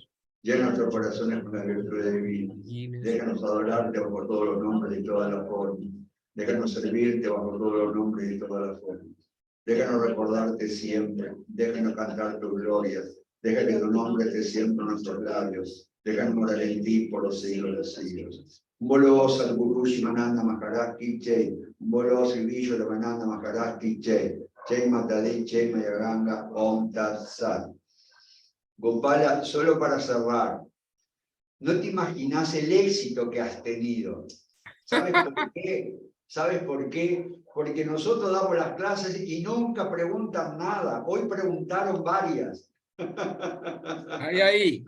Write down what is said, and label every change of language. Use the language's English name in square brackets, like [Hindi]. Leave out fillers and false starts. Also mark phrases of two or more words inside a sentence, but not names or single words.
[Spanish] Llena nuestros corazones con la virtud divina. Déjanos adorarte bajo todos los nombres y todas las formas. Déjanos servirte bajo todos los nombres y todas las formas. Déjanos recordarte siempre. Déjanos cantar tus glorias. Deja que tu nombre esté siempre en nuestros labios. Déjanos morar en ti por los siglos de los siglos. [Hindi] बोलो सद्गुरु शिवानन्द महाराज की जय। बोलो श्री रामानन्द महाराज की जय. जय माता दी, जय मायागंगा, ॐ तत् सत्. [Spanish] Gopala, solo para cerrar, no te imaginas el éxito que has tenido. ¿Sabes por qué? ¿Sabes por qué? Porque nosotros damos las clases y nunca preguntan nada. Hoy preguntaron varias. Ahí.